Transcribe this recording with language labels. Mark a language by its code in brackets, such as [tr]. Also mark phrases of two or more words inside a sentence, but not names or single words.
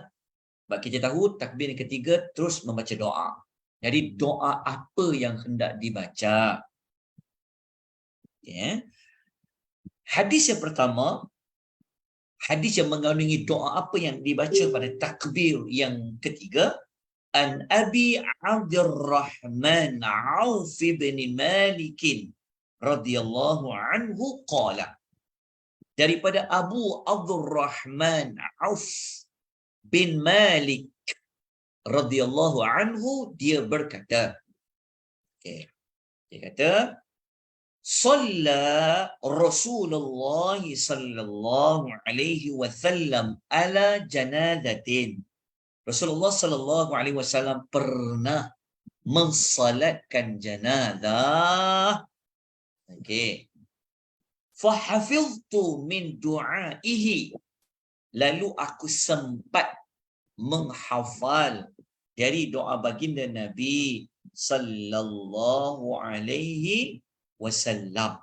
[ms] Sebab kita tahu takbir yang ketiga terus membaca doa. Jadi doa apa yang hendak dibaca? Okay. Hadis yang pertama, hadis yang mengandungi doa apa yang dibaca pada takbir yang ketiga. [ar] عن أبي عبد الرحمن عوف بن مالك رضي الله عنه قال. [ms] daripada Abu Abdurrahman Auf bin Malik [ar] رضي الله عنه, [ms] dia berkata, okay, dia kata, [ar] صلى رسول الله صلى الله عليه وسلم على جنازة. [ms] Rasulullah [ar] صلى الله عليه وسلم [ms] pernah mensalatkan janazah. [ar] Okey. فحفظت من دعائه. [ms] Lalu aku sempat menghafal dari doa baginda Nabi [ar] صلى الله عليه وسلم.